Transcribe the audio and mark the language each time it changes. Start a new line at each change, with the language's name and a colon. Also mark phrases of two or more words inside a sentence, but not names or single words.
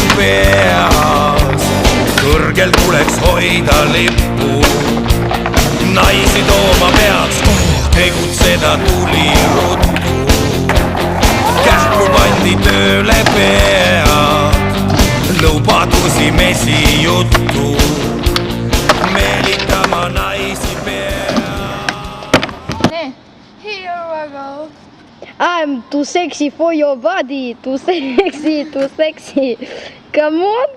Estonian: peas, kõrgel tuleks hoida lippu, naisi tooma peaks, tegutseda tuli ruttu, kähku pandi tööle pead, lubadusi mesi juttu, meelitama naisi pead.
English: Here I go. I'm too sexy for your body, too sexy, too sexy. Come on.